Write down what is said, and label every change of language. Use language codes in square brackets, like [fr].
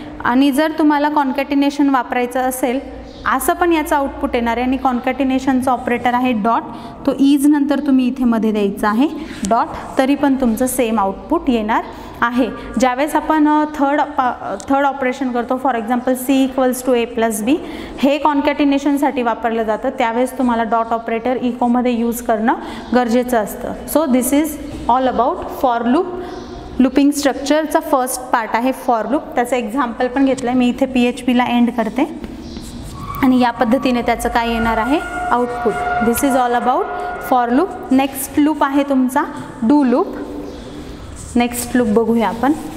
[mr] आणि जर तुम्हाला कॉन्कॅटिनेशन वापरायचं असेल असं पण याचं आउटपुट येणार आहे, आणि कॉन्कॅटिनेशनचं ऑपरेटर आहे डॉट, तो इज नंतर तुम्ही इथे मध्ये द्यायचा आहे डॉट, तरी पण तुमचं सेम आउटपुट येणार आहे. ज्यावेळेस आपण थर्ड ऑपरेशन करतो, [en] for example C equals to A plus B, [mr] हे कॉन्कॅटिनेशनसाठी वापरलं जातं, त्यावेळेस तुम्हाला डॉट ऑपरेटर इकोमध्ये यूज करणं गरजेचं असतं. [en] So this is all about for loop. [mr] Looping स्ट्रक्चरचा first part आहे फॉर लूप, त्याचं एक्झाम्पल पण घेतलं आहे मी इथे PHPला एंड करते, आणि या पद्धतीने त्याचं काय येणार आहे output. [en] This is all about for loop. [mr] Next loop आहे तुमचा डू लूप. नेक्स्ट लूप बघूया आपण.